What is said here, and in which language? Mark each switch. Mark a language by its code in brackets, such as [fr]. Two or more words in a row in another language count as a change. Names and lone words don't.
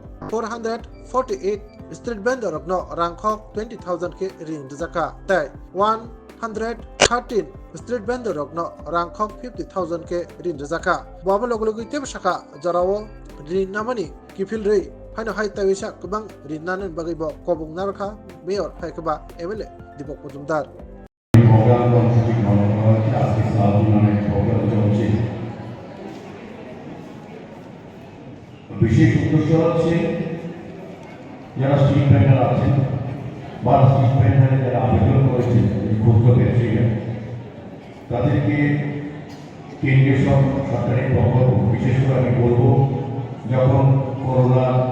[trp] 448 [en] street vendor [trp] rokno rangkhok 20,000 ke rin jaka tai 113 [en] street vendor [trp] rokno rangkhok 50,000 ke rin jaka baba logi teb saka jarawo rin namani kifil rei haino hai tawisa kubang rinnanen bagibo kobung narkha mayor haikaba MLA Dipok Mojumdar [bn] বিশেষ উদ্দেশ্য হচ্ছে যারা [en] street vendor [bn] আছেন বা [en] street vendor [bn] যারা আবেদন করেছেন ক্ষুদ্র ব্যবসায়ীরা তাদেরকে কেন্দ্রীয় সরকারের প্রকল্প বিশেষ করে আমি বলবো যখন করোনা